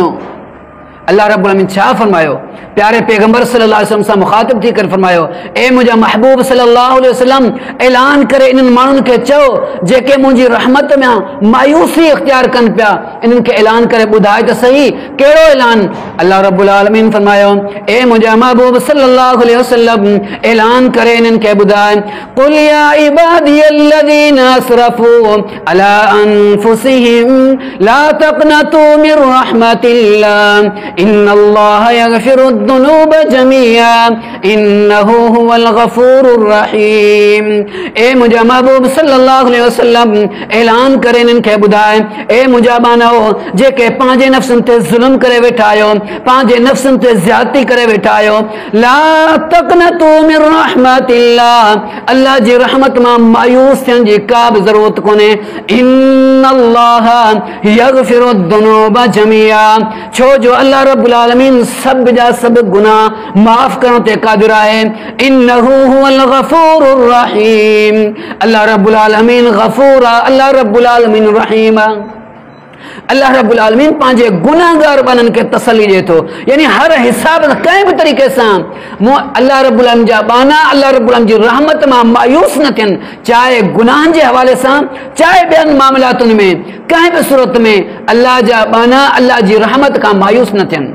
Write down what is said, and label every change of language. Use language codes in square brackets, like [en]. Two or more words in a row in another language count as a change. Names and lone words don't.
[sd] अल्लाह रब्बुल आलमीन छा फरमायो? प्यारे पैगंबर [ar] صلى الله عليه وسلم [sd] सां मुखातिब थी करे फरमायो, ए मुंहिंजा महबूब [ar] صلى الله عليه وسلم, [sd] ऐलान करे इन्हनि माण्हुनि खे चओ जेके मुंहिंजी रहमत में मायूसी इख्तियार कनि पिया, इन्हनि खे ऐलान करे ॿुधाए त सही, कहिड़ो ऐलान? अल्लाह रब्बुल आलमीन फरमायो, ए मुंहिंजा महबूब [ar] صلى الله عليه وسلم, [sd] ऐलान करे इन्हनि खे ॿुधाए, [ar] قل يا عبادي الذين أسرفوا على أنفسهم لا تقنطوا من رحمة الله إن الله يغفر الذنوب جميعا إنه هو الغفور الرحيم. [sd] ए मुंहिंजा महबूब [ar] صلى الله عليه وسلم, [sd] ऐलान करे इन्हनि खे ॿुधाए, ए मुंहिंजा बानो जेके पंहिंजे नफ़्सनि ते ज़ुल्म करे वेठा आहियो, पंहिंजे नफ़्सनि ते ज़्यादती करे वेठा आहियो, [ar] لا تقنطوا من رحمة الله, [sd] अल्लाह जी रहमत मां मायूस थियण जी का बि ज़रूरत कोन्हे। [ar] إن الله يغفر الذنوب جميعا, [sd] छो जो अल्लाह रब्बुल आलमीन सब जा सब गुनाह माफ़ करण ते क़ादिर आहे। [ar] إنه هو الغفور الرحيم, [sd] अल्लाह रब्बुल आलमीन गफूर आहे, अल्लाह रब्बुल आलमीन रहीम आहे। अल्लाह रब्बुल आलमीन पंहिंजे गुनाहगार बाननि खे तसली ॾिए थो, यानी हर हिसाब सां कंहिं बि तरीक़े सां अल्लाह रब्बुल आलमीन जा बाना अल्लाह रब्बुल आलमीन जी रहमत मां मायूस न थियनि, चाहे गुनाहनि जे हवाले सां, चाहे ॿियनि मामलातुनि में, कंहिं बि सूरत में अल्लाह जा बाना अल्लाह जी रहमत खां मायूस न थियनि।